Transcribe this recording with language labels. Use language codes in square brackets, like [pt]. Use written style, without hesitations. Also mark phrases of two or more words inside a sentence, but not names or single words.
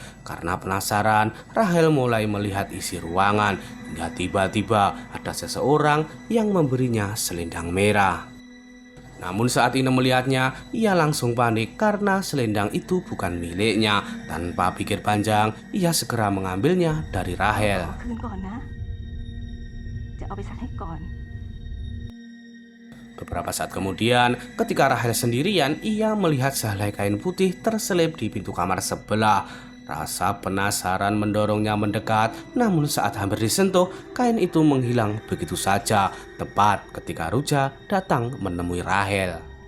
[id] Karena penasaran, Rahel mulai melihat isi ruangan. Hingga tiba-tiba ada seseorang yang memberinya selendang merah. Namun saat Inem melihatnya, ia langsung panik karena selendang itu bukan miliknya. Tanpa pikir panjang, ia segera mengambilnya dari Rahel. [th] คืนก่อนนะ จะเอาไปซักให้ก่อน [id] Beberapa saat kemudian, ketika Rahel sendirian, ia melihat sehelai kain putih terselip di pintu kamar sebelah. Rasa penasaran mendorongnya mendekat, namun saat hampir disentuh, kain itu menghilang begitu saja, tepat ketika Ruja datang menemui Rahel.